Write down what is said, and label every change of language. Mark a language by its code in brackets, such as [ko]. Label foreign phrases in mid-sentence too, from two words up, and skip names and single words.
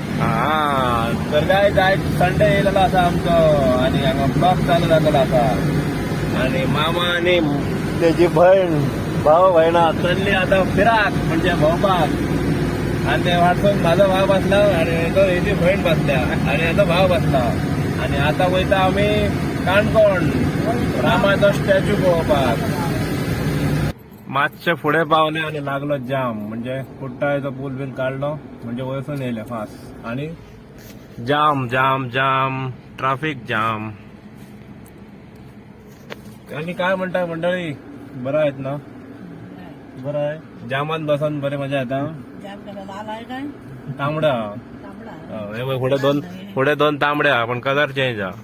[kok] तर काय जाय संडे येयलेलो आसा आमचो आणि हांगा ब्लॉक चालू जातलो आसा आणि मामा आणि त्याची भयण भाऊ भयणा चल्ली आता फिराक म्हणजे भोवपाक आणि ते वाटसून माझा भाव बसला आणि तो हेची भयण बसल्या आणि याचा भाव बसला आणि आता वयता आम्ही काणकोण रामाचो स्टॅच्यू पळोवपाक. मातशे फुडें पावले आणि लागलो जाम म्हणजे कुट्टाळेचो पूल बीन काढलो म्हणजे वयसून येयले फास्ट आणि [en] jam jam jam traffic jam. [mr] आणि काय म्हणताय मंडळी, बरं आहेत ना? बरं आहे. [kok] जामात बसून बरे मजा येता. तांबडा पुढे दोन तांबड्या पण [en] colour change [kok] हा.